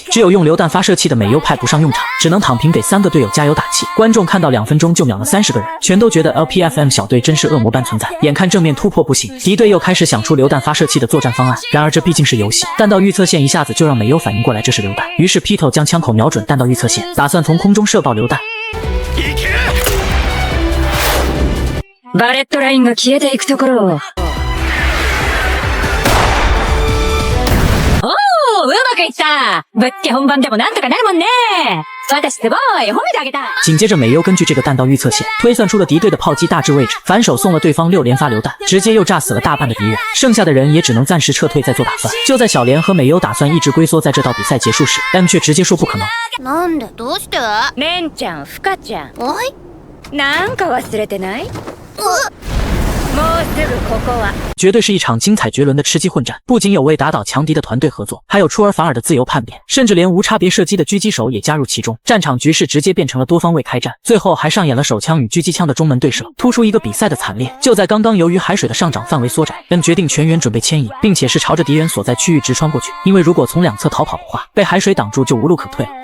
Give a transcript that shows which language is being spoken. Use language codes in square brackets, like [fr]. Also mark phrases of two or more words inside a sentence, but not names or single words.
[zh] 只有用榴弹发射器的美优派不上用场，只能躺平给3个队友加油打气。观众看到2分钟就秒了30个人，全都觉得 LPFM 小队真是恶魔般存在。眼看正面突破不行，敌队又开始想出榴弹发射器的作战方案。然而这毕竟是游戏，弹道预测线一下子就让美优反应过来这是榴弹，于是 Pito 将枪口瞄准弹道预测线，打算从空中射爆榴弹。 [ja] バレットラインが消えていくところを。おー、うまくいった。ぶっつけ本番でもなんとかなるもんね。私すごい、褒めてあげた。 [zh] 紧接着美优根据这个弹道预测线推算出了敌队的炮击大致位置，反手送了对方6连发榴弹，直接又炸死了大半的敌人，剩下的人也只能暂时撤退再做打算。就在小莲和美优打算一直龟缩在这到比赛结束时， M 却直接说不可能。 [ja] なんで？どうして？レンちゃん、フカちゃん。はい。なんか忘れてない？もうすぐここは。 [zh] 绝对是一场精彩绝伦的吃鸡混战，不仅有为打倒强敌的团队合作，还有出尔反尔的自由叛变，甚至连无差别射击的狙击手也加入其中。战场局势直接变成了多方位开战，最后还上演了手枪与狙击枪的中门对射，突出一个比赛的惨烈。就在刚刚，由于海水的上涨范围缩窄，N 决定全员准备牵引，并且是朝着敌人所在区域直穿过去，因为如果从2侧逃跑的话，被海水挡住就无路可退了。